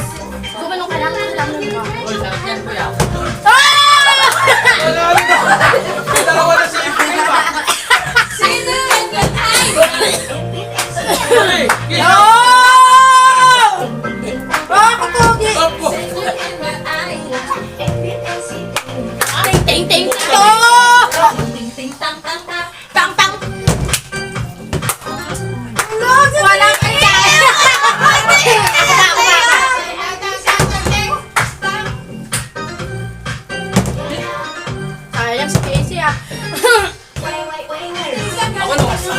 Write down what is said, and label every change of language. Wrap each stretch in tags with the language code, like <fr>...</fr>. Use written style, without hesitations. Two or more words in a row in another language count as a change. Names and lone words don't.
<tl>Gumanong ka lang. Lamang mo. Hoy, sarap yan, kuya. Ah! Nanalo na. May dalawa na si Ibrahim pa. Sino yan? Ay! Huli. No! Ah, katugi! Opo. Ting, ting, ting, to! Ting, ting, tang, tang, tang. Tang, tang! Walang kaya! Sayang si Casey ah. Ako na.</tl>